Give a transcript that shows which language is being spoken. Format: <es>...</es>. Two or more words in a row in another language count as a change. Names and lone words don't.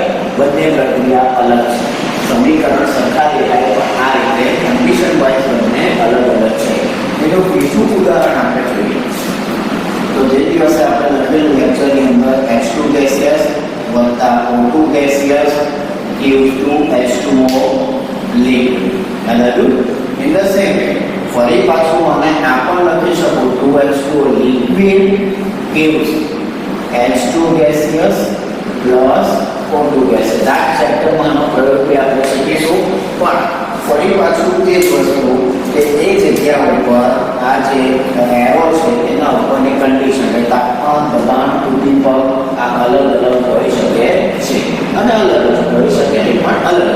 <gu>બંને પ્રક્રિયા અલગ છે. સમીકરણ સરખા દેખાય પણ આ રીતે કન્ડિશન વાઇઝ બંને અલગ અલગ છે. એનું બીજું ઉદાહરણ આપણે જોઈએ તો જે દિવસે આપણે લખેલું લેક્ચરની અંદર H2 ગેસિયસ વત્તા O2 ગેસિયસ</gu> <en>gives 2H2O liquid. in the same way</en> <gu>ફરી પાછું મને આ પણ લખી શકું</gu> <en>2H2O liquid gives H2 gaseous plus O2 gaseous.</en> <gu>આ ચેપ્ટરમાં આનો પ્રયોગ બી આપણે શીખીશું. પણ ફરી પાછું તે જ વસ્તુ કે એ જગ્યા ઉપર આ જે એરો છે એના ઉપરની કન્ડિશન, તાપમાન, દબાણ, ઉદ્દીપક આ અલગ અલગ હોઈ શકે છે અને અલગ અલગ હોઈ શકે નહીં પણ અલગ અલગ.</gu>